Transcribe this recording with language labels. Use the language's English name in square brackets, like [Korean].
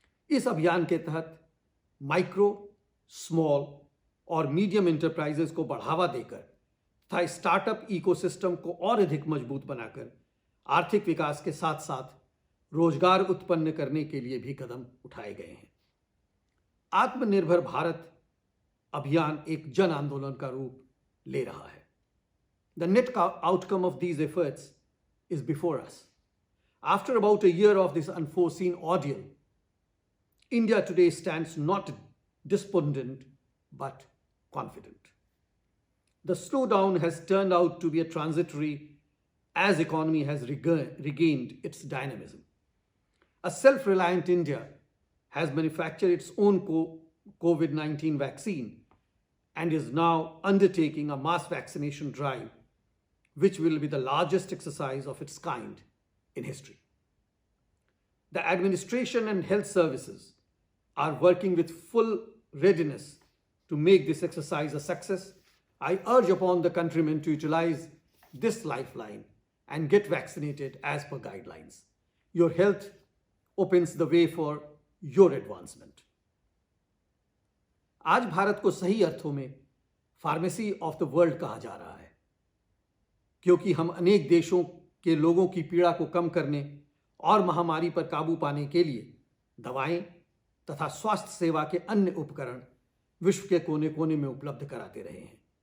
[Hindi] इस अभियान के तहत माइक्रो, स्मॉल और मीडियम एंटरप्राइजेस को बढ़ावा देकर तथा स्टार्टअप इकोसिस्टम को और अधिक मजबूत बनाकर आर्थिक विकास के साथ साथ रोजगार उत्पन्न करने के लिए भी कदम उठाए गए हैं। आत्मनिर्भर भारत अभियान एक जन आंदोलन का रूप ले रहा है। [English] The net outcome of these efforts is before us. After about a year of this unforeseen ordeal, India today stands not despondent but confident. The slowdown has turned out to be a transitory as economy has regained its dynamism. A self-reliant India has manufactured its own COVID-19 vaccine and is now undertaking a mass vaccination drive, which will be the largest exercise of its kind in history. The administration and health services are working with full readiness to make this exercise a success. I urge upon the countrymen to utilize this lifeline and get vaccinated as per guidelines. Your health opens the way for your advancement. [Hindi] आज भारत को सही अर्थों में [English] pharmacy of the world [Hindi] कहा जा रहा है, क्योंकि हम अनेक देशों के लोगों की पीड़ा को कम करने और महामारी पर काबू पाने के लिए दवाएं तथा स्वास्थ्य सेवा के अन्य उपकरण विश्व के कोने कोने में उपलब्ध कराते रहे हैं।